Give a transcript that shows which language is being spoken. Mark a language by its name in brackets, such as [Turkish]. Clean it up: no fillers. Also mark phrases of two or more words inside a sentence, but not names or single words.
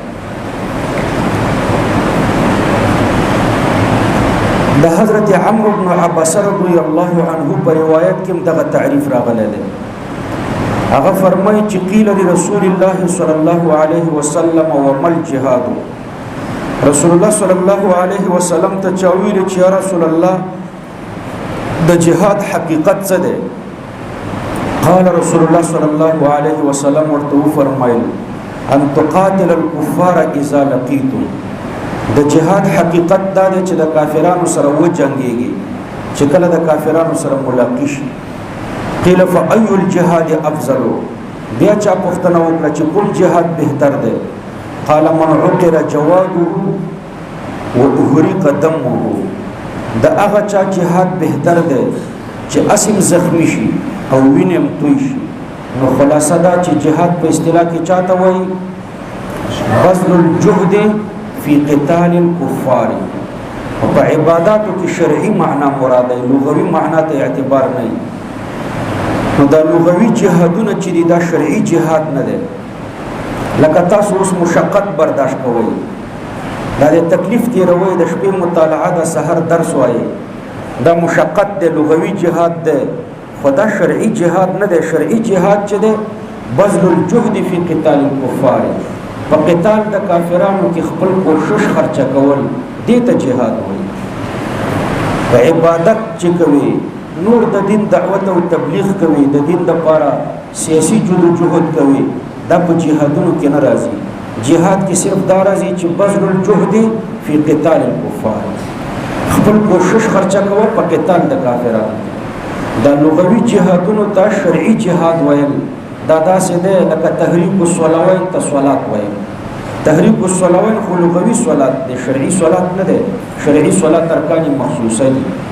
[Pashto] د حضرت عمرو بن عباس رضی الله عنه په روایت کې دغه تعریف راغلی دی هغه فرمایي چې [Arabic] قیل لرسول الله صلی الله علیه وسلم وما الجهاد رسول الله صلی الله علیه وسلم [Pashto] ته چاویل چې [Arabic] یا رسول الله [Pashto] د جهاد حقیقت څه دی [Arabic] قال رسول الله صلى الله عليه وسلم [Pashto] ورته فرمایل [Arabic] ان تقاتل الكفار اذا لقيتم [Pashto] د جهاد حقیقت دا دی چې د کافرانو سره و جنگيږي چې کله د کافرانو سره ملاقات شي [Arabic] قيل فاي الجهاد افضل [Pashto] بیا چا پوښتنه وکړه چې کوم جهاد بهتر دی [Arabic] قال من عقر جواده واهرق دمه [Pashto] د هغه چا جهاد بهتر دی چې اسیم زخمی شي او وینم توی شي نو خلاصه دا چې جهاد په اصطلاح کې چاته وایي [Arabic] بذل الجهد فی قتال الكفار [Pashto] او په عباداتو کې شرعي معنا مراد دی لغوي معنا ته اعتبار نه نو دا لغوي جهادونه چې دا شرعي جهاد نه دی لکه تاسو اوس مشقت برداشت کوئ دا د تکلیف تیروي د شپې مطالعه د سحر درس وایي دا مشقت دی لغوي جهاد دی خدا شرعي جهاد نه دی شرعي جهاد چې دی [Arabic] بذل الجهد فی قتال الكفار [Pashto] په قتال د کافرانو کې خپل کوشش خرچه کول دې ته جهاد وایي په عبادت چې کوي نور د دین دعوت او تبلیغ کوي د دین لپاره سیاسي جهود کوي دا په جهادونو کې ناراضي جهاد کې صرف دا راځي چې [Arabic] بذل الجهد فی قتال الكفار [Pashto] خپل کوشش خرچه کول په قتال د کافرانو دا لغوي جهادونو ته شرعي جهاد ویل دا داسې ده لکه [Arabic] تحریک الصلوات [Pashto] ته صلات ویل [Arabic] تحریک الصلوات [Pashto] خو لغوي صلات ده شرعي صلات نه ده شرعي صلات ارکان مخصوصه دي